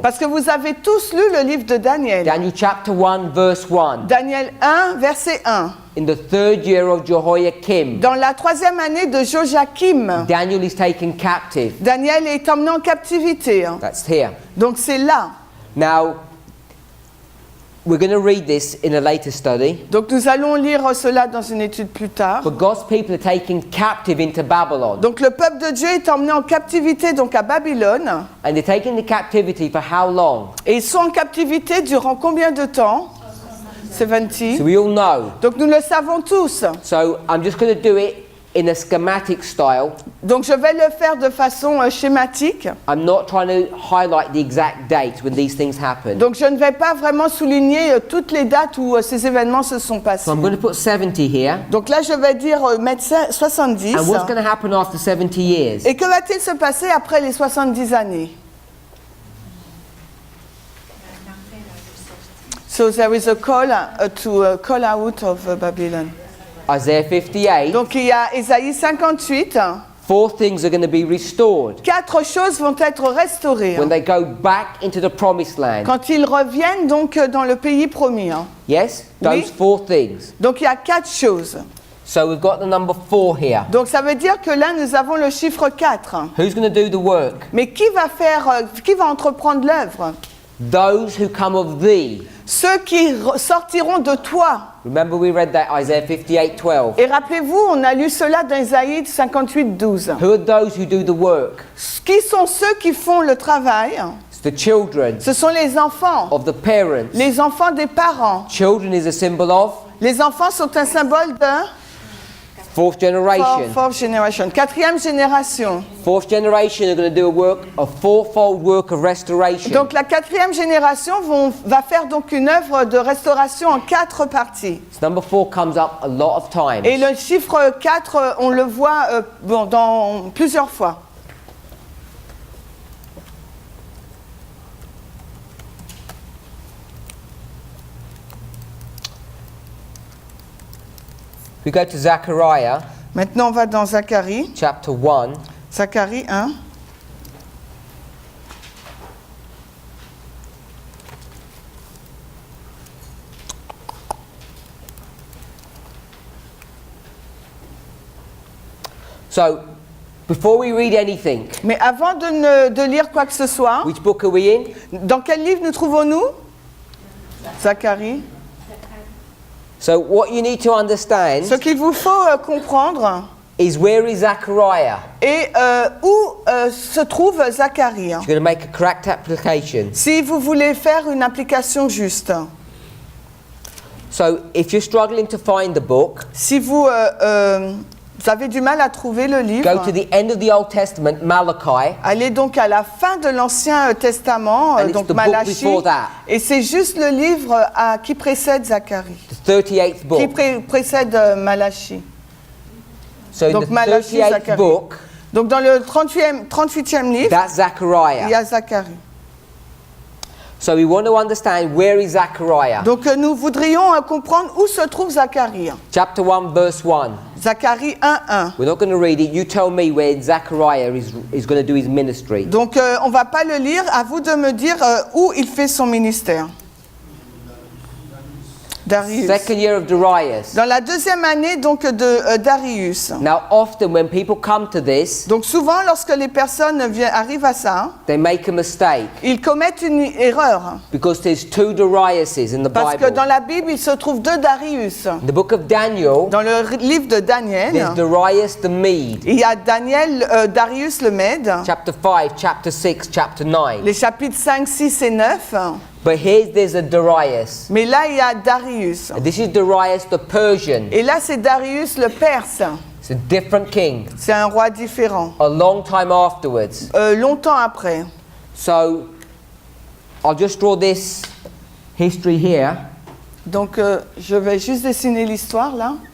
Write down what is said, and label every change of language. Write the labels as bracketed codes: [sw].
[fr] parce que vous avez tous lu le livre de Daniel. [en] Daniel chapter 1 verse 1. [fr] Daniel 1, verset 1. [en] In the 3rd year of Jehoiakim, [fr] Dans la 3e année de Joachim, [en] Daniel is taken captive. [fr] Daniel est emmené en captivité. Hein. [en] That's here. [fr] Donc c'est là. [en] Now, we're going to read this in a later study. [fr] Donc nous allons lire cela dans une étude plus tard. [en] But God's people are taken captive into Babylon. [fr] Donc le peuple de Dieu est emmené en captivité donc à Babylone. [en] And they're taken into captivity for how long? [fr] Et ils sont en captivité durant combien de temps? 70. [en] So we all know. [fr] Donc nous le savons tous. [en] So I'm just going to do it in a schematic style. [fr] Donc je vais le faire de façon schématique. [en] I'm not trying to highlight the exact dates when these things happen. [fr] Donc je ne vais pas vraiment souligner toutes les dates où ces événements se sont passés. [en] So I'm going to put 70 here. [fr] Donc là je vais dire mettre 70. [en] And what's going to happen after 70 years? [fr] Et que va-t-il se passer après les 70 années? [en] So there is a call to call out of Babylon. Isaiah 58. [fr] Donc il y a Ésaïe 58. [en] 4 things are going to be restored [fr] 4 choses vont être restaurées [en] when they go back into the promised land. [fr] quand ils reviennent donc dans le pays promis. Hein. [en] Yes? [fr] Oui. [en] Those 4 things. [fr] Donc il y a 4 choses. [en] So we've got the number 4 here. [fr] Donc ça veut dire que là nous avons le chiffre 4. [en] Who's going to do the work? [fr] Mais qui va entreprendre l'œuvre? [en] Those who come of thee. [fr] Ceux qui sortiront de toi. [en] Remember we read that Isaiah 58:12. [fr] Et rappelez-vous, on a lu cela dans Isaïe 58, 12. [en] Who are those who do the work? [fr] Qui sont ceux qui font le travail? [en] It's the children [fr] Ce sont les enfants, [en] of the parents. [fr] les enfants des parents. [en] Children is a symbol of [fr] Les enfants sont un symbole de [en] 4th generation. fourth generation, [fr] 4e génération. [en] 4th generation are going to do a fourfold work of restoration. [fr] Donc la 4e génération va faire donc une œuvre de restauration en 4 parties. [en] This number 4 comes up a lot of times. [fr] Et le chiffre 4, on le voit dans plusieurs fois. [en] We go to Zechariah [fr] Maintenant, on va dans Zacharie, [en] chapter 1. [fr] Zacharie 1. [en] So, before we read anything, [fr] Mais avant de lire quoi que ce soit, [en] which book are we in? [fr] dans quel livre nous trouvons-nous? Zacharie. [en] So, what you need to understand [fr] Ce qu'il vous faut comprendre [en] is where is Zechariah? [fr] est où se trouve Zacharie. [en] You're going to make a correct application. [fr] Si vous voulez faire une application juste. [en] So, if you're struggling to find the book, [fr] Si vous avez du mal à trouver le livre, [en] go to the end of the Old Testament, Malachi, [fr] allez donc à la fin de l'Ancien Testament, [en] And it's the book [fr] Malachie, [en] before that. [fr] et c'est juste le livre qui précède Zacharie, [en] the 38th book. [fr] qui précède Malachie. [en] So, in [fr] Donc, [en] the Malachi, 38th [fr] Zacharie. [en] book, [fr] Donc dans le 38e livre, [en] that's [fr] il y [en] Zechariah. [fr] a Zacharie. [en] So, we want to understand where is Zechariah. [fr] Donc nous voudrions comprendre où se trouve Zacharie. [en] Chapter 1, verse 1. [fr] Zacharie 1:1. [en] We're not going to read it. You tell me where Zechariah is going to do his ministry. [fr] Donc on ne va pas le lire, à vous de me dire où il fait son ministère. [en] Darius. Second year of Darius. [fr] Dans la deuxième année donc de Darius. [en] Now, often when people come to this, [fr] Donc souvent lorsque les personnes arrivent à ça, [en] they make a mistake [fr] ils commettent une erreur. [en] because there's two Dariuses in the [fr] Parce que [en] Bible. [fr] dans la Bible, il se trouve deux Darius. [en] In the book of Daniel, [fr] Dans le livre de Daniel, [en] there's Darius the Mede. [fr] il y a Darius le Mède, [en] Chapter 5, chapter 6, chapter 9. [fr] les chapitres 5, 6 et 9. [en] But there's a Darius. [fr] Mais là, il y a Darius. [en] And this is Darius the Persian. [fr] Et là, c'est Darius le Perse. [en] It's a different king. [fr] C'est un roi différent. [en] A long time afterwards. [fr] Longtemps après. [en] So, I'll just draw this history here. [fr] Donc, je vais juste dessiner l'histoire là.